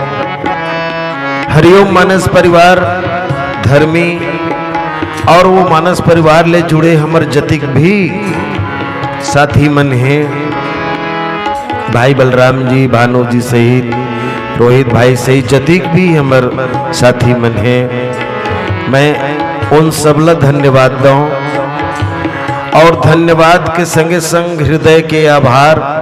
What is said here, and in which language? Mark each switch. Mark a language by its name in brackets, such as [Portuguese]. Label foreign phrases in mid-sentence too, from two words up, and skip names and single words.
[Chhattisgarhi] हरिओम मानस परिवार धर्मी और वो मानस परिवार ले जुड़े हमर जतिक भी साथी मन हैं, भाई बलराम जी, भानु जी सहित, रोहित भाई सहित जतिक भी हमर साथी मन हैं। मैं उन सबला धन्यवाद दूं और धन्यवाद के संगे संग हृदय के आभार।